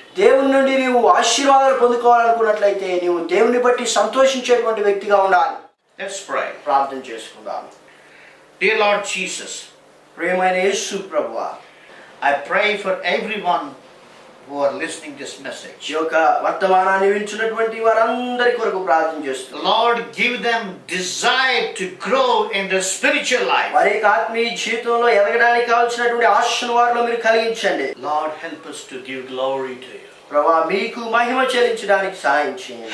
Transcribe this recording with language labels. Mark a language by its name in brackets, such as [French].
[Telugu] దేవుని నుండి నీవు ఆశీర్వాదాలు పొందుకోవాలనుకున్నట్లయితే నీవు దేవుని బట్టి సంతోషించేటువంటి వ్యక్తిగా ఉండాలి. [English] Let's pray. [Telugu] ప్రార్థన చేసుకుందాం. [English] Dear Lord Jesus, [Telugu] ప్రియమైన యేసు ప్రభువా, [English] I pray for everyone who are listening this message. [Telugu] ఈ యొక్క వర్తమానాన్ని వింటున్నటువంటి వారందరి కొరకు ప్రార్థన చేస్తున్నాం. [English] Lord, give them desire to grow in their spiritual life. [Telugu] వారి యొక్క ఆత్మీయ జీవితంలో ఎదగడానికి కావాల్సినటువంటి ఆశను వారిలో మీరు కలిగించండి. [English] Lord, help us to give glory to you. [Telugu] ప్రభువా, మీకు మహిమ చెల్లించడానికి సహాయం చేయండి.